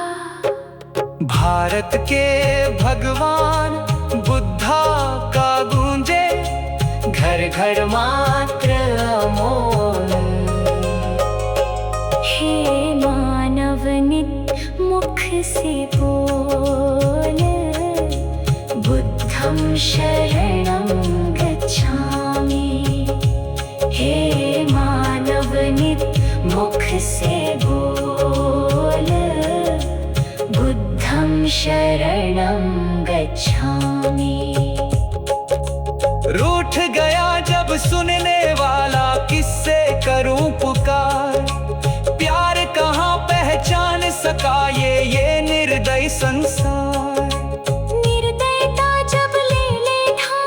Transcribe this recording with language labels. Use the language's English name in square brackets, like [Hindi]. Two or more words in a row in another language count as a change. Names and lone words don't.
[Hindi] भारत के भगवान बुद्धा का गूंजे घर घर मात्र अमोल। हे मानव नित मुख से बोल, [Pali] बुद्धं शरणं गच्छामि। [Hindi] हे मानव नित मुख से बोल, [Pali] बुद्धं शरणं गच्छामि। [Hindi] रूठ गया जब सुनने वाला किससे करूं पुकार, प्यार कहाँ पहचान सका ये निर्दयी संसार। निर्दयता जब ले ले ठान,